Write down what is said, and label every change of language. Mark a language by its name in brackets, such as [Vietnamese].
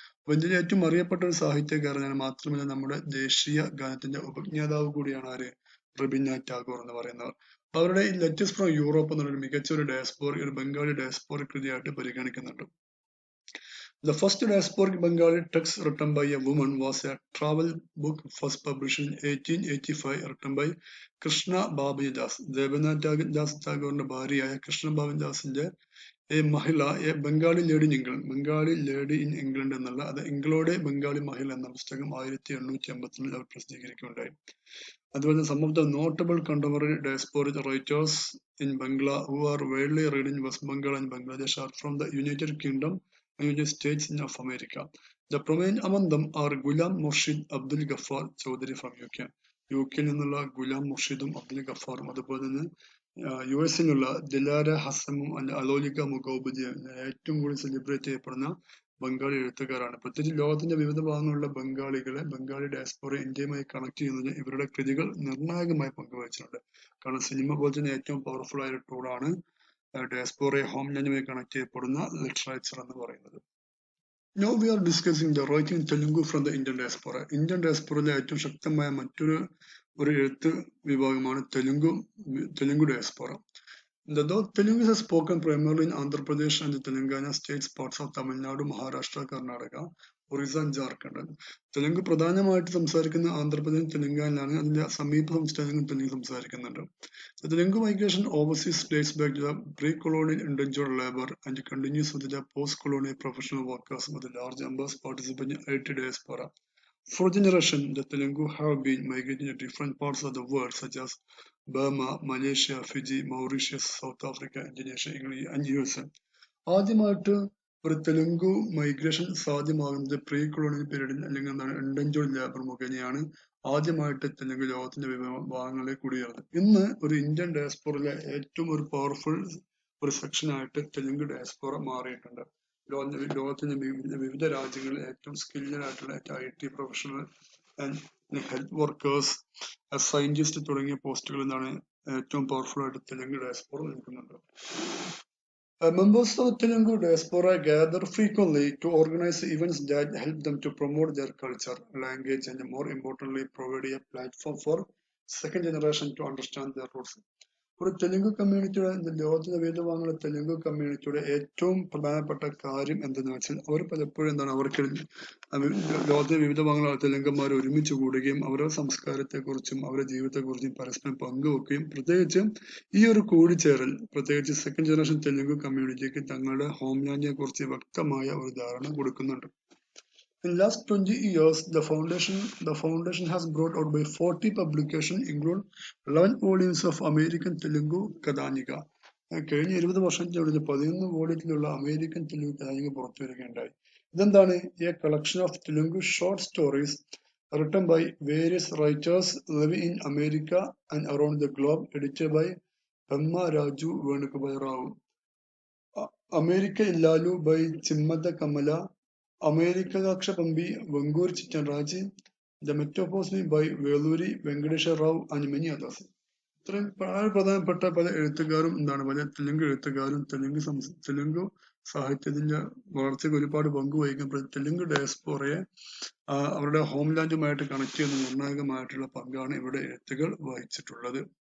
[Malayalam] അപ്പൊ ഇന്ത്യയിലെ ഏറ്റവും അറിയപ്പെട്ട ഒരു സാഹിത്യകാരനാണ്. മാത്രമല്ല നമ്മുടെ ദേശീയ ഗാനത്തിന്റെ ഉപജ്ഞാതാവ് കൂടിയാണ് ആര്, റബീന്ദ്രനാഥ് ടാഗോർ എന്ന് പറയുന്നവർ. അവരുടെ ഈ ലെറ്റേഴ്സ് ഫ്രം യൂറോപ്പ് എന്നുള്ളൊരു മികച്ച ഒരു ബംഗാളി ഡയസ്പോറ കൃതിയായിട്ട് പരിഗണിക്കുന്നുണ്ട്. [English] The first diasporic Bengali text written by a woman was a travel book first published in 1885 written by Krishna Babani Das. [Malayalam] Devanath ടാഗോറിന്റെ ഭാര്യയായ കൃഷ്ണ ബാബൻ ദാസിന്റെ മഹിള A Bengali lady in England എന്നുള്ള അത് ഇംഗ്ലോഡ് ബംഗാളി മഹിള എന്ന പുസ്തകം 1881 അവർ പ്രസിദ്ധീകരിക്കുകയുണ്ടായി. [English] അതുപോലെ some of the notable contemporary diasporic writers in Bangla who are widely read in West Bengal and Bangladesh are from the United Kingdom and United States of America. The prominent among them are Ghulam Murshid Abdul Ghaffar Chaudhary from UK. [Malayalam] യുകെയിൽ നിന്നുള്ള ഗുലാം മുർഷിദും അബ്ദുൽ ഗഫാറും അതുപോലെ തന്നെ US നിന്നുള്ള ദിലാര ഹസമും അലോലിക മുഗോബദിയും ഏറ്റവും കൂടുതൽ celebrate ചെയ്യപ്പെടുന്ന ബംഗാളി എഴുത്തുകാരാണ്. പ്രത്യേകിച്ച് ലോകത്തിന്റെ വിവിധ ഭാഗങ്ങളിലുള്ള ബംഗാളി ഡയസ്പോറ ഇന്ത്യയുമായി കണക്ട് ചെയ്യുന്നതിന് ഇവരുടെ കൃതികൾ നിർണായകമായി പങ്കുവഹിച്ചിട്ടുണ്ട്. കാരണം സിനിമ പോലെ തന്നെ ഏറ്റവും പവർഫുൾ ആയ ഒരു ടൂളാണ് ഡയസ്പോറയെ ഹോംലാൻഡുമായി കണക്ട് ചെയ്യപ്പെടുന്ന ലിറ്ററേച്ചർ എന്ന് പറയുന്നത്. [English] Now we are discussing the writing Telugu from the Indian diaspora. [Malayalam] Indian diaspora ഏറ്റവും ശക്തമായ ഒരു എഴുത്ത് വിഭാഗമാണ് Telugu diaspora. [English] Though Telugu is spoken primarily in Andhra Pradesh and the Telangana states, parts of Tamil Nadu, Maharashtra, Karnataka, Orissa and Jharkhand. [Malayalam] Telugu പ്രധാനമായിട്ട് സംസാരിക്കുന്ന ആന്ധ്രാപ്രദേശ് തെലങ്കാനയിലാണ്. അതിന്റെ സമീപ സംസ്ഥാനങ്ങൾ തെലുങ്ക് സംസാരിക്കുന്നുണ്ട്. [English] The Telugu migration overseas dates back to the pre-colonial indentured labor and continues with the post-colonial professional workers with large numbers participating in IT diaspora. For generations, the Telugu have been migrating to different parts of the world such as Burma, Malaysia, Fiji, Mauritius, South Africa, Indonesia, England and USA. [Malayalam] ആദ്യമായിട്ട് ഒരു Telugu migration സാധ്യമാകുന്നത് pre colonial പീരീഡിൽ അല്ലെങ്കിൽ എന്താണ് ഇൻഡൻജോർഡ് labour മുഖേനയാണ് ആദ്യമായിട്ട് തെലുങ്ക് ലോകത്തിന്റെ വിവിധ ഭാഗങ്ങളിൽ കുടിയേറുന്നത്. ഇന്ന് ഒരു ഇന്ത്യൻ ഡയസ്പോറയിലെ ഏറ്റവും ഒരു പവർഫുൾ ഒരു സെക്ഷനായിട്ട് തെലുങ്ക് ഡയസ്പോറ മാറിയിട്ടുണ്ട്. ലോകത്തിന്റെ വിവിധ രാജ്യങ്ങളിൽ ഏറ്റവും സ്കിൽഡ് ആയിട്ടുള്ള IT professional and health workers, scientist തുടങ്ങിയ പോസ്റ്റുകളിൽ നിന്നാണ് ഏറ്റവും പവർഫുൾ ആയിട്ട് തെലുങ്ക് ഡയസ്പോറ നിൽക്കുന്നുണ്ട്. [English] Members of the Telugu diaspora gather frequently to organize events that help them to promote their culture, language, and more importantly, provide a platform for second generation to understand their roots. [Malayalam] ഒരു തെലുങ്ക് കമ്മ്യൂണിറ്റിയുടെ ലോകത്തിന്റെ വിവിധ ഭാഗങ്ങളിലെ തെലുങ്ക് കമ്മ്യൂണിറ്റിയുടെ ഏറ്റവും പ്രധാനപ്പെട്ട കാര്യം എന്തെന്ന് വെച്ചാൽ അവർ പലപ്പോഴും എന്താണ് അവർക്ക് ലോകത്തിന്റെ വിവിധ ഭാഗങ്ങളിലെ തെലുങ്കന്മാർ ഒരുമിച്ച് കൂടുകയും അവരുടെ സംസ്കാരത്തെക്കുറിച്ചും അവരുടെ ജീവിതത്തെക്കുറിച്ചും പരസ്പരം പങ്കുവെക്കുകയും പ്രത്യേകിച്ച് ഈ ഒരു കൂടിച്ചേരൽ പ്രത്യേകിച്ച് സെക്കൻഡ് ജനറേഷൻ തെലുങ്ക് കമ്മ്യൂണിറ്റിക്ക് തങ്ങളുടെ ഹോംലാൻഡിനെ കുറിച്ച് വ്യക്തമായ ഒരു ധാരണ കൊടുക്കുന്നുണ്ട്. [English] In the last 20 years, the foundation has brought out by 40 publications, including 11 volumes of American Telugu Kadhanika. [Malayalam] കഴിഞ്ഞ 20 വർഷത്തിനുള്ളിൽ 11 വോളിയത്തിലുള്ള അമേരിക്കൻ തെലുങ്ക് കഥാനിക പുറത്തു വരികയുണ്ടായി. ഇതെന്താണ്? [English] A collection of Telugu short stories written by various writers living in America and around the globe, edited by Pemma Raju Venugopal Rao. America Illalu by Chimmada Kamala, America Lakshapambi Vangur Chittanraji, The Metroposmi by Veluri Venkatesha Rao and many others. [Malayalam] ഇത്രയും പ്രധാനപ്പെട്ട പല എഴുത്തുകാരും പല തെലുങ്ക് എഴുത്തുകാരും തെലുങ്ക് സാഹിത്യത്തിന്റെ വളർച്ചയ്ക്ക് ഒരുപാട് പങ്കുവഹിക്കുന്ന തെലുങ്ക് ഡയസ്പോറയെ അവരുടെ ഹോംലാൻഡുമായിട്ട് connect ചെയ്യുന്ന നിർണായകമായിട്ടുള്ള പങ്കാണ് ഇവിടെ എഴുത്തുകൾ വഹിച്ചിട്ടുള്ളത്.